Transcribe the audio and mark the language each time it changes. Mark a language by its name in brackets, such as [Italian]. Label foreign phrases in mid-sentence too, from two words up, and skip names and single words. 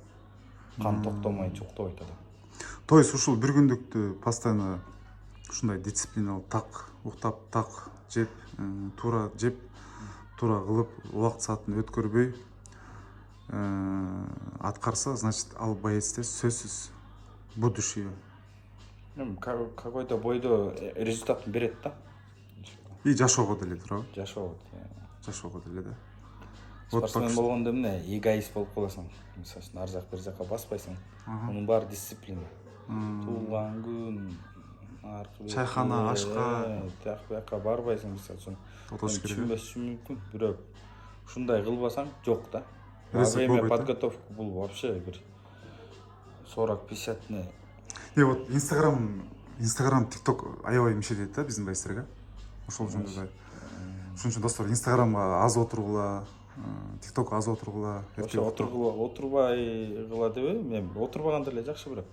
[Kyrgyz] Кан токтомойнча уктабайт адам. [Russian] То есть [Kyrgyz] ушул бир күндүктү постоянно ушундай дисциплиналуу так уктап, так жеп, туура жеп, туура кылып, убакыт саатын өткөрбөй аткарса, значит, ал боецте сөзсүз будущее. Какой-то бойдо результатын берет да. И жашоого деле туурабы? Жашоого деле да. Спортсмен болгондо эмне, эгоист болуп каласың. Мисалы үчүн ар жак бир жакка баспайсың. Мунун баары дисциплина. Туулган күн, чайхана, ашка, тияк бияка барбайсың, мисалы үчүн. Отош керек. Түшүнбөсү мүмкүн, бирок ушундай кылбасаң жок да. [Russian] Во [Kyrgyz] Результат [Russian] время [Kyrgyz] болбойт да? подготовки бул вообще бир 40-50 не. Вот Instagram, TikTok аябай мишет этет да биздин байстерге. Ошол жөнүндө. Ошон үчүн достор, Instagramга аз отургула, TikTokко аз отургула. Вообще отурбай кыла дебейм, мен отурбаганда эле жакшы бирок.